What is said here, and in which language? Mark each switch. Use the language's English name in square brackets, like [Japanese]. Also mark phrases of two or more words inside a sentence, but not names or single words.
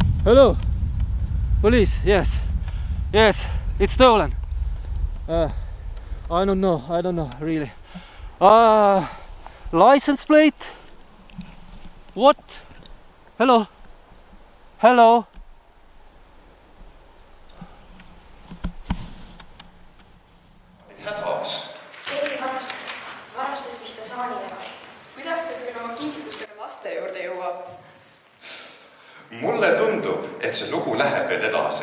[English] Hello, police. Yes, it's stolen. I don't know really. License plate. What? Hello. [Estonian] Hädas. keegi varastas vist ta saani ära. Kuidas ta küll oma kingitustega laste juurde jõuab? Mulle tundub, et see lugu läheb veel edasi.